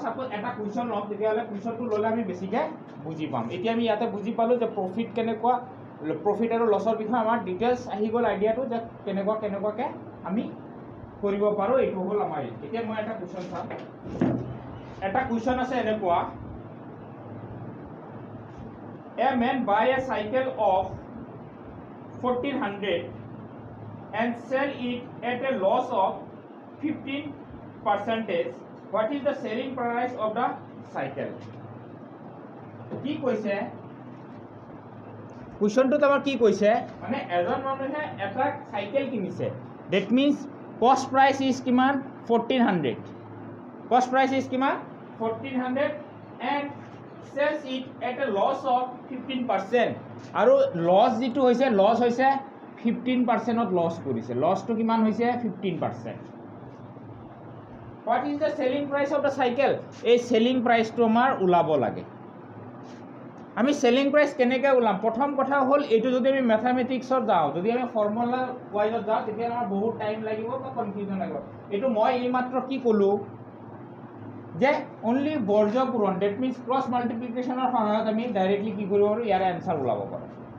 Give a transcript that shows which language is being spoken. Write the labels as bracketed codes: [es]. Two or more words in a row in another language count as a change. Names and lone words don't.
[as] সাপোজ এটা কুৱেশ্যন লম তেতিয়াহ'লে কুৱেশ্যনটো ল'লে আমি বেছিকৈ বুজি পাম এতিয়া আমি ইয়াতে বুজি পালোঁ যে প্ৰফিট কেনেকুৱা প্ৰফিট আৰু লছৰ বিষয়ে আমাৰ ডিটেইলছ আহি গ'ল আইডিয়াটো যে কেনেকুৱাকৈ আমি কৰিব পাৰোঁ এইটো হ'ল আমাৰ এতিয়া মই এটা কুৱেশ্যন চাম এটা কুৱেশ্যন আছে এনেকুৱা [en] A man buy a cycle of 1400 and sell it at a loss of 15%. What is the selling price of the cycle? [as] কি কৈছে কুৱেশ্যনটোত আমাৰ কি কৈছে মানে এজন মানুহে এটা চাইকেল কিনিছে [en] that means cost price is [as] কিমান 1400 [en] cost price is [as] কিমান 1400 [en] and sells it at a loss of 15% [as] আৰু লছ যিটো হৈছে লছ হৈছে 15%ত লছ কৰিছে লছটো কিমান হৈছে 15%. [en] What is the selling price of the cycle? [as] এই [en] selling price [as] টো আমাৰ ওলাব লাগে আমি [en] selling price [as] কেনেকৈ ওলাম প্ৰথম কথা হ'ল এইটো যদি আমি ম্যাথমেটিক্সত যাওঁ যদি আমি ফৰ্মুলা ওয়াইজত যাওঁ তেতিয়া আমাৰ বহুত টাইম লাগিব বা কনফিউজন লাগিব এইটো মই এইমাত্ৰ কি ক'লো যে অনলি বৰ্জ পূৰণ [en] that means [as] ক্ৰছ মাল্টিপ্লিকেশ্যনৰ সহায়ত আমি ডাইৰেক্টলি কি কৰিব পাৰোঁ ইয়াৰ এনসাৰ ওলাব পাৰোঁ